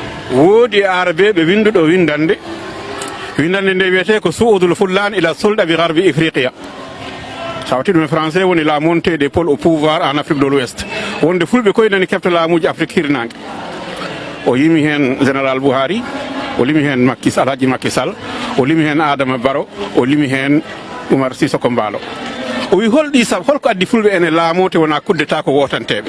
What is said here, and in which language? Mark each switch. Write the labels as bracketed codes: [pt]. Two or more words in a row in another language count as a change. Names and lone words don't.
[ff] woodi arabe ɓe winduɗo windande nde wiyete ko suudul fullan ila sulda bi garbi ifriqiya. Sawti ɗum e français woni [fr] la montée des pôles au pouvoir en Afrique de l'Ouest. [ff] Wonde fulɓe koye nani kefta laamuji Afrique hirnangue. O yimi hen général Buhari, o limi hen Alhaji Macky Sall, o limi hen Adama Barrow, o limi hen Oumar Sissoko Embaló. O wi holɗi sabu holko addi fulɓe ene laamo te wona kuddeta ko wotanteɓe.